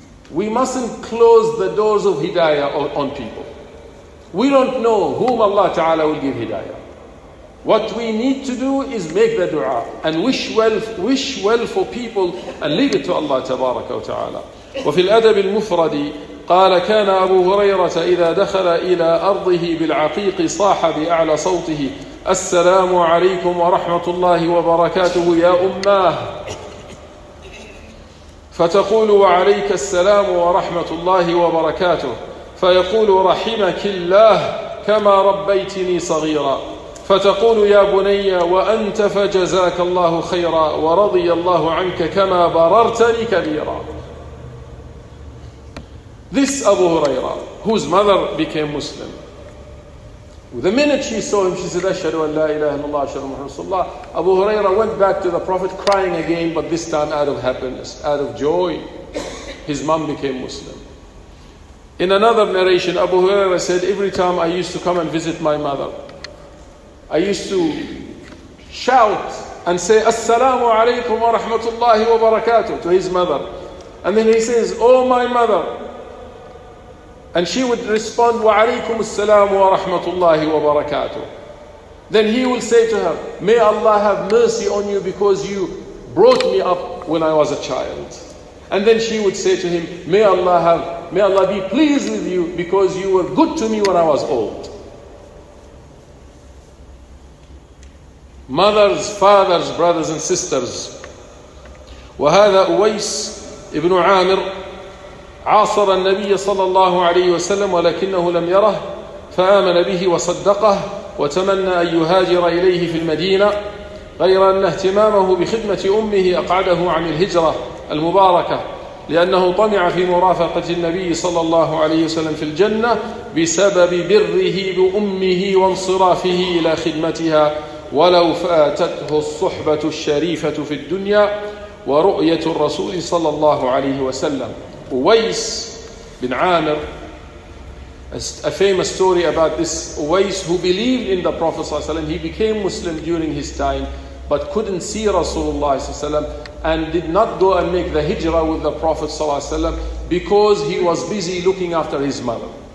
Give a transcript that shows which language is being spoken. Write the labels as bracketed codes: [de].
[en] We mustn't close the doors of hidayah on people. We don't know whom Allah Ta'ala will give hidayah. What we need to do is make the dua and wish well for people and leave it to Allah Tabaraka wa Ta'ala. [ar] وفي الأدب المفرد قال كان أبو هريرة إذا دخل إلى أرضه بالعقيق صاح بأعلى صوته السلام عليكم ورحمة الله وبركاته يا أماه فتقول وعليك السلام ورحمة الله وبركاته فيقول رحمك الله كما ربيتني صغيرا فتقول يا بني وأنت فجزاك الله خيرا ورضي الله عنك كما بررتني كبيرا. [en] This Abu Huraira, whose mother became Muslim, the minute she saw him, she said, [ar] Ashhadu an la ilaha illallah, Ashhadu Muhammad Rasulullah. [en] Abu Huraira went back to the Prophet crying again, but this time out of happiness, out of joy. His mom became Muslim. In another narration, Abu Huraira said, every time I used to come and visit my mother, I used to shout and say, [ar] Assalamu alaykum wa rahmatullahi wa barakatuh [en] to his mother. And then he says, oh my mother. And she would respond, [ar] Wa alaykum assalam wa rahmatullahi wa barakatuh. [en] Then he will say to her, may Allah have mercy on you because you brought me up when I was a child. And then she would say to him, may Allah be pleased with you because you were good to me when I was old. Mothers, fathers, brothers and sisters. [ar] وهذا أويس ابن عامر عاصر النبي صلى الله عليه وسلم ولكنه لم يره فآمن به وصدقه وتمنى أن يهاجر إليه في المدينة غير أن اهتمامه بخدمة أمه أقعده عن الهجرة المباركة لأنه طمع في مرافقة النبي صلى الله عليه وسلم في الجنة بسبب بره بأمه وانصرافه إلى خدمتها ولو فاتته الصحبة الشريفة في الدنيا ورؤية الرسول صلى الله عليه وسلم. [en] Uwais bin Amir, a famous story about this Uwais who believed in the Prophet ﷺ. He became Muslim during his time, but couldn't see Rasulullah ﷺ and did not go and make the hijrah with the Prophet ﷺ because he was busy looking after his mother.